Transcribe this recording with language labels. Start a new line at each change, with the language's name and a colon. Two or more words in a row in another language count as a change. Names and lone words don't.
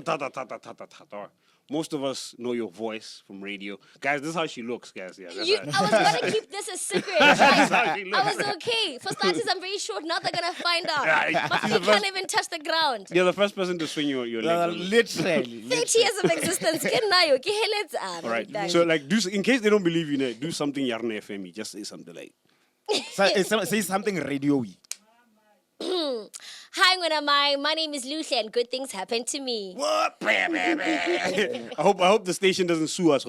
English: most of us know your voice from radio. Guys, this is how she looks, guys. Yeah, that's I was gonna keep this a secret. I was okay. For starters, I'm very short. Now they're gonna find out. Yeah, My feet can't even touch the ground. You're the first person to swing your legs. Literally. 30 years of existence.
Tswana: Ke nayo, ke heletsa.
English: All right. So, like, in case they don't believe you, do something Yarona FM. Just say something like, Say something radio-y. Hi, my name is Luhle, and good things happen to me. what? I hope the station doesn't sue us.